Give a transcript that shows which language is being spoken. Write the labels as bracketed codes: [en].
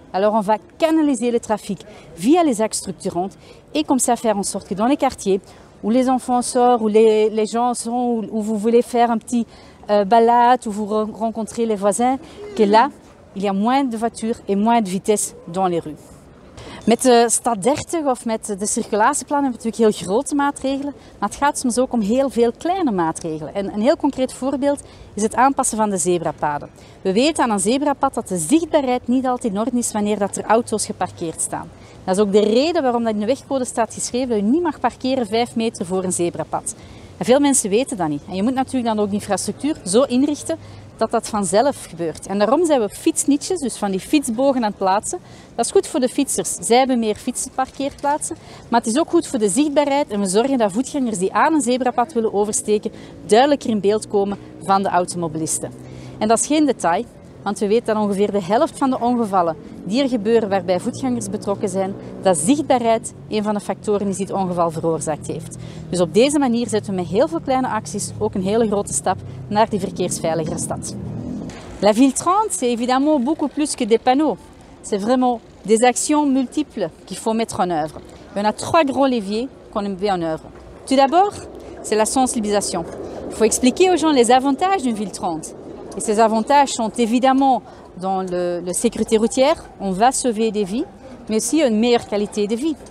[fr] Alors, on va canaliser le trafic via les axes structurantes et comme ça faire en sorte que dans les quartiers où les enfants sortent, où les gens sont, où vous voulez faire un petit balade, où vous rencontrez les voisins, que là, il y a moins de voitures et moins de vitesse dans les rues. [nl] Met de Stad 30 of met de circulatieplan hebben we natuurlijk heel grote maatregelen, maar het gaat soms ook om heel veel kleine maatregelen. En een heel concreet voorbeeld is het aanpassen van de zebrapaden. We weten aan een zebrapad dat de zichtbaarheid niet altijd in orde is wanneer dat er auto's geparkeerd staan. Dat is ook de reden waarom dat in de wegcode staat geschreven dat je niet mag parkeren 5 meter voor een zebrapad. En veel mensen weten dat niet. En je moet natuurlijk dan ook de infrastructuur zo inrichten dat dat vanzelf gebeurt. En daarom zijn we fietsnietjes, dus van die fietsbogen aan het plaatsen. Dat is goed voor de fietsers. Zij hebben meer fietsenparkeerplaatsen. Maar het is ook goed voor de zichtbaarheid en we zorgen dat voetgangers die aan een zebrapad willen oversteken duidelijker in beeld komen van de automobilisten. En dat is geen detail, want we weten dat ongeveer de helft van de ongevallen die er gebeuren waarbij voetgangers betrokken zijn, dat zichtbaarheid een van de factoren is die het ongeval veroorzaakt heeft. Dus op deze manier zetten we met heel veel kleine acties ook een hele grote stap naar die verkeersveiligere stad. [fr] La Ville 30, c'est évidemment beaucoup plus que des panneaux. C'est vraiment des actions multiples qu'il faut mettre en œuvre. Et on a 3 gros leviers qu'on met en œuvre. Tout d'abord, c'est la sensibilisation. Il faut expliquer aux gens les avantages d'une ville 30. Et ces avantages sont évidemment dans la sécurité routière, on va sauver des vies, mais aussi une meilleure qualité de vie.